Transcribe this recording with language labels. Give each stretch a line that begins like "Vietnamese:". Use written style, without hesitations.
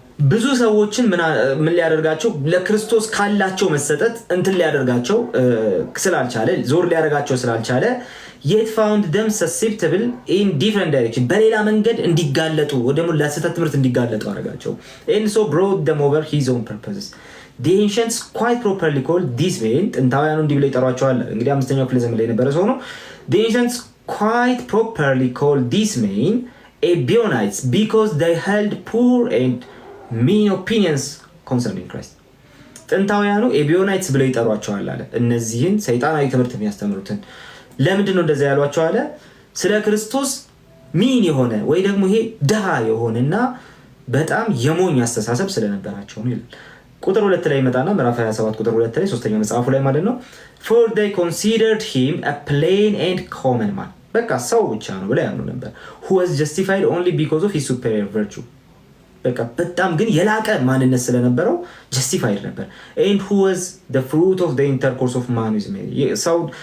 Amharic: ብዙ ሰዎችን ምን ሊያደርጋቸው ለክርስቶስ ካላቸው መሰጠት እንትን ሊያደርጋቸው ስላልቻለ ዞር ሊያደርጋቸው ስላልቻለ
English: yet found them susceptible in different direction
Amharic: በሌላ መንገድ እንዲጋለጡ ወደሙ ለስተት ትምህርት እንዲጋለጡ አደረጋቸው
English: and so brought them over his own purposes the ancients quite properly called these men
Amharic: ጥንታውያኑ እንዲህ ብለው ይጠሯቸዋል። እንግዲህ 5ኛው ክፍለ ዘመን ላይ የነበረ ሰው ነው።
English: the ancients quite properly called these men Ebionites because they held poor and mean opinions concerning Christ.
Amharic: ጥንታውያኑ ኤቢዮናይትስ ብለው ይጠሯቸዋል አለ። እነዚህን ሰይጣናዊ ትምህርት የሚያስተምሩትን ለምንድን ነው እንደዛ ያሏቸው አለ? ስለ ክርስቶስ ሚን የሆነ ወይ ደግሞ ይሄ ድሃ የሆነና በጣም የሞኝ አስተሳሰብ ስለነበራቸው ነው ይላል። ቁጥር 2 ላይ ይመጣና ምዕራፍ 27 ቁጥር 2 ላይ ሶስተኛው መጽሐፉ ላይ ማለት ነው
English: for they considered him a plain and common man
Amharic: በቃ ሰው ብቻ ነው ብለው ያምኑ ነበር
English: who was justified only because of his superior virtue
Amharic: በቃ በጣም ግን የላቀ ማንነት ስለነበረው justified ነበር
English: and who was the fruit of the intercourse of man with Mary
Amharic: ሰው